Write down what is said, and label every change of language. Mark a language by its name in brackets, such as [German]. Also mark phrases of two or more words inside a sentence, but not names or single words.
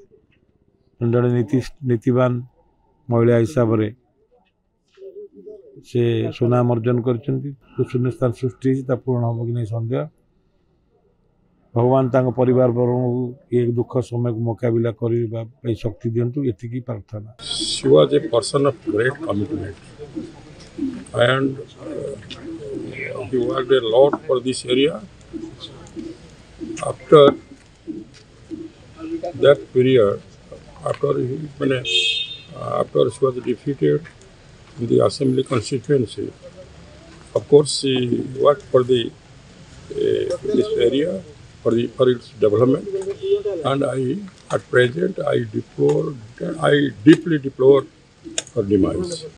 [Odia] ଜଣେ ନୀତିବାନ ମହିଳା ହିସାବରେ ସେ ସୁନାମ ଅର୍ଜନ କରିଛନ୍ତି। ଶୂନ୍ୟ ସ୍ଥାନ ସୃଷ୍ଟି ହେଇଛି, ତା ପୂରଣ ହେବ କି ନାହିଁ ସନ୍ଦେହ। ଭଗବାନ ତାଙ୍କ ପରିବାର ବର୍ଗଙ୍କୁ ଏ ଦୁଃଖ ସମୟକୁ ମୁକାବିଲା କରିବା ପାଇଁ ଶକ୍ତି ଦିଅନ୍ତୁ, ଏତିକି ପ୍ରାର୍ଥନା। [English] She was a person of great commitment and he worked a lot for this area. After that period, after she was defeated in the assembly constituency, of course she worked for this area for its development, and at present I deeply deplore her demise.